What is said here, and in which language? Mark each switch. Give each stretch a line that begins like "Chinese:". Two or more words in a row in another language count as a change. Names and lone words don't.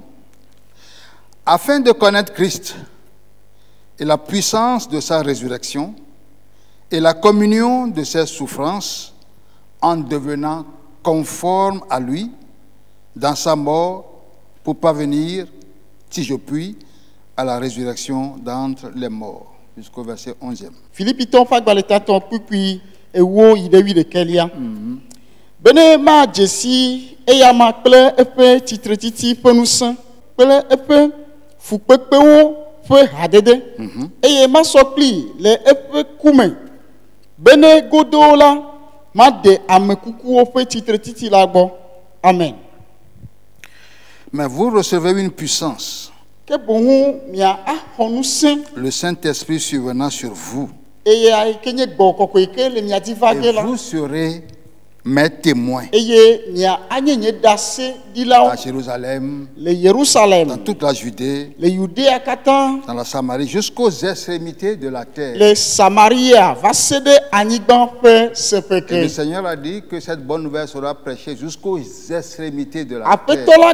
French: Afin de connaître Christ et la puissance de sa résurrection et la communion de ses souffrances en devenant conforme à lui dans sa mort pour parvenir, si je puis, à la résurrection d'entre les morts. Jusqu'au verset 11e.
Ewe: Bene ma jesi eya ma kple eƒe titretiti ƒe ŋusẽ kple eƒe fukpekpewo ƒe hadede eye ma sɔ kpli le eƒe kume bene godoo la ma de ame kukuwo ƒe titretiti la gbɔ. Amen.
French: Mais vous recevez une puissance,
Ewe: ke boŋu mia axɔ ŋusẽ,
French: le Saint-Esprit survenant sur vous,
Ewe: eya ke nye gbɔ kɔkɔe ke le mia dzi va ge
French: et
Ewe: la.
French: vous serez mes témoins à Jérusalem, dans toute la Judée, dans la Samarie, jusqu'aux extrémités de la terre. Et le Seigneur a dit que cette bonne nouvelle sera prêchée jusqu'aux extrémités de la terre.